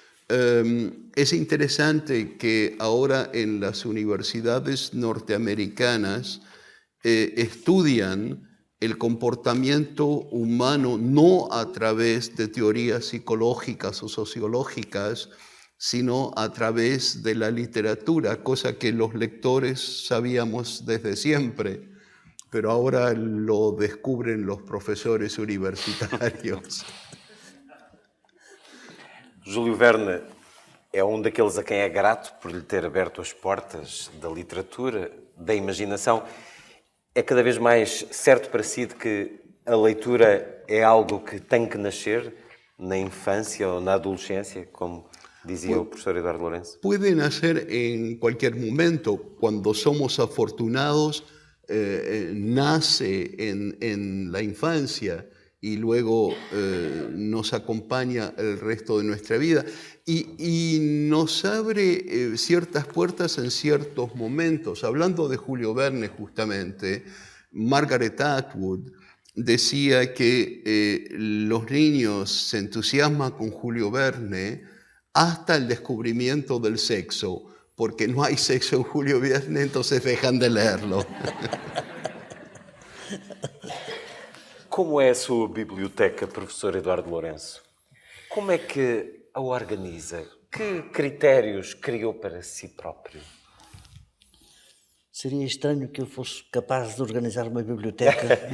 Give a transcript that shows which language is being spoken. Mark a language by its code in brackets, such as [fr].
[es] Es interesante que ahora en las universidades norteamericanas estudian el comportamiento humano no a través de teorías psicológicas o sociológicas, sino a través de la literatura, cosa que los lectores sabíamos desde siempre, pero ahora lo descubren los profesores universitarios. [pt] Júlio Verne é daqueles a quem é grato por lhe ter aberto as portas da literatura, da imaginação. É cada vez mais certo para si de que a leitura é algo que tem que nascer na infância ou na adolescência, como dizia o professor Eduardo Lourenço? [es] Puede nacer en cualquier momento. Cuando somos afortunados, nace en la infancia. y luego nos acompaña el resto de nuestra vida y nos abre ciertas puertas en ciertos momentos. Hablando de Julio Verne justamente, Margaret Atwood decía que los niños se entusiasman con Julio Verne hasta el descubrimiento del sexo, porque no hay sexo en Julio Verne, entonces dejan de leerlo. [pt] Como é a sua biblioteca, professor Eduardo Lourenço? Como é que a organiza? Que critérios criou para si próprio? Seria estranho que eu fosse capaz de organizar uma biblioteca.